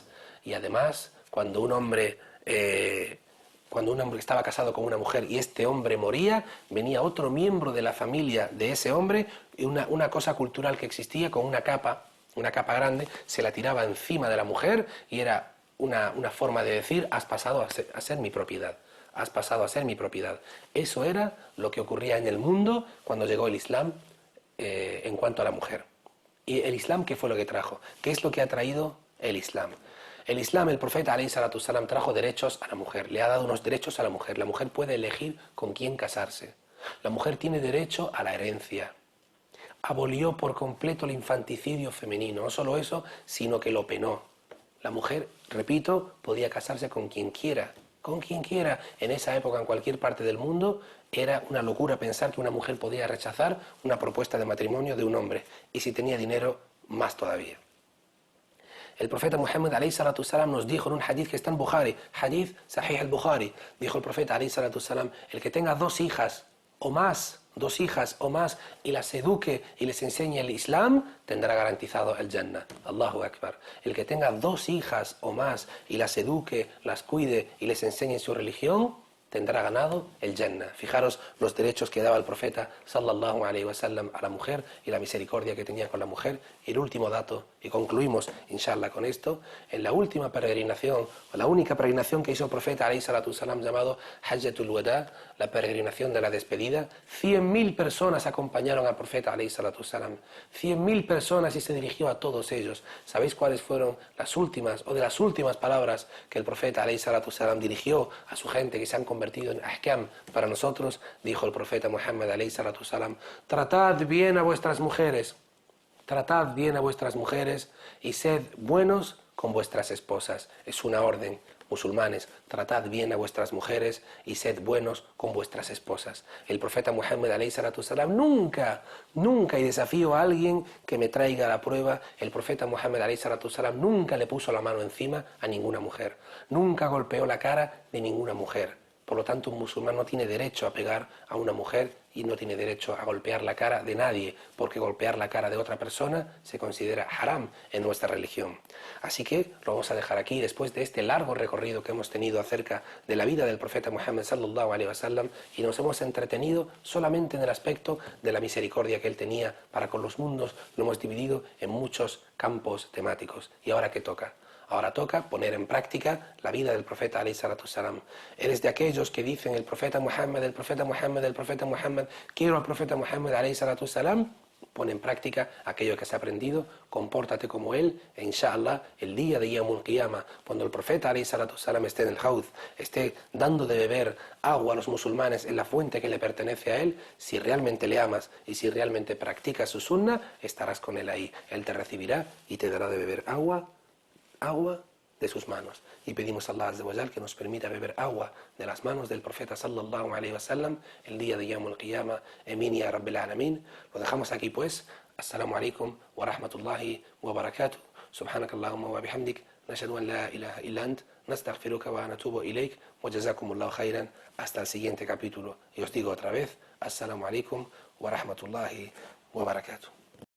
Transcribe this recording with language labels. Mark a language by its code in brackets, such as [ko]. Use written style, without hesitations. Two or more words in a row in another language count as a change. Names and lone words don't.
[es] Y además, cuando un hombre estaba casado con una mujer y este hombre moría, venía otro miembro de la familia de ese hombre y una cosa cultural que existía con una capa grande, se la tiraba encima de la mujer y era una forma de decir, has pasado a ser mi propiedad. Has pasado a ser mi propiedad. Eso era lo que ocurría en el mundo cuando llegó el Islam en cuanto a la mujer. ¿Y el Islam qué fue lo que trajo? ¿Qué es lo que ha traído el Islam? El Islam, el profeta [ar] عليه الصلاة السلام, [es] trajo derechos a la mujer. Le ha dado unos derechos a la mujer. La mujer puede elegir con quién casarse. La mujer tiene derecho a la herencia. Abolió por completo el infanticidio femenino. No solo eso, sino que lo penó. La mujer, repito, podía casarse con quien quiera. Con quien quiera. En esa época, en cualquier parte del mundo, era una locura pensar que una mujer podía rechazar una propuesta de matrimonio de un hombre. Y si tenía dinero, más todavía. El profeta Muhammad [ar] عليه الصلاة السلام [es] nos dijo en un hadith que está en Bukhari, hadith Sahih al-Bukhari, dijo el profeta [ar] عليه الصلاة السلام, [es] el que tenga dos hijas o más, y las eduque y les enseñe el Islam, tendrá garantizado el Jannah. [ar] الله أكبر. [es] El que tenga dos hijas o más y las eduque, las cuide y les enseñe su religión, tendrá ganado el Jannah. Fijaros los derechos que daba el profeta [ar] صلى الله عليه وسلم [es] a la mujer y la misericordia que tenía con la mujer. Y el último dato, y concluimos inshallah con esto, en la última peregrinación, o la única peregrinación que hizo el profeta [ar] عليه الصلاة السلام, [es] llamado Hajjatul Wada, la peregrinación de la despedida, 100.000 personas acompañaron al profeta [ar] عليه الصلاة السلام. [es] 100.000 personas y se dirigió a todos ellos. ¿Sabéis cuáles fueron las últimas palabras que el profeta [ar] عليه الصلاة السلام [es] dirigió a su gente que se han convertido en ahkam para nosotros? Dijo el profeta Muhammad [ar] عليه الصلاة السلام: [es] tratad bien a vuestras mujeres y sed buenos con vuestras esposas. Es una orden. Musulmanes, tratad bien a vuestras mujeres y sed buenos con vuestras esposas. El profeta Muhammad [ar] عليه الصلاة السلام [es] nunca, y desafío a alguien que me traiga la prueba, el profeta Muhammad [ar] عليه الصلاة السلام [es] nunca le puso la mano encima a ninguna mujer, nunca golpeó la cara de ninguna mujer. Por lo tanto, un musulmán no tiene derecho a pegar a una mujer y no tiene derecho a golpear la cara de nadie, porque golpear la cara de otra persona se considera haram en nuestra religión. Así que lo vamos a dejar aquí después de este largo recorrido que hemos tenido acerca de la vida del profeta Muhammad [ar] صلى الله عليه وسلم, [es] y nos hemos entretenido solamente en el aspecto de la misericordia que él tenía para con los mundos. Lo hemos dividido en muchos campos temáticos. ¿Y ahora qué toca? Ahora toca poner en práctica la vida del profeta [ar] عليه الصلاة السلام. [es] Eres de aquellos que dicen el profeta Muhammad, quiero al profeta Muhammad [ar] عليه الصلاة السلام. [es] pon en práctica aquello que has aprendido, compórtate como él, e inshallah, el día de [ar] يوم القيامة, [es] cuando el profeta [ar] عليه الصلاة السلام [es] esté en el Haud, esté dando de beber agua a los musulmanes en la fuente que le pertenece a él, si realmente le amas y si realmente practicas su sunna, estarás con él ahí. Él te recibirá y te dará de beber agua de sus manos. Y pedimos a [ar] الله عز وجل [es] que nos permita beber agua de las manos del profeta [ar] صلى الله عليه وسلم [es] el día de [ar] يوم القيامة. آمين يا رب العالمين. [es] Lo dejamos aquí pues. [ar] السلام عليكم ورحمة الله وبركاته. سبحانك اللهم وبحمدك. نشهد أن لا إله إلا أنت. نستغفرك ونتوب إليك. وجزاكم الله خيرا. [es] Hasta el siguiente capítulo. Y os digo otra vez. [ar] السلام عليكم ورحمة الله وبركاته.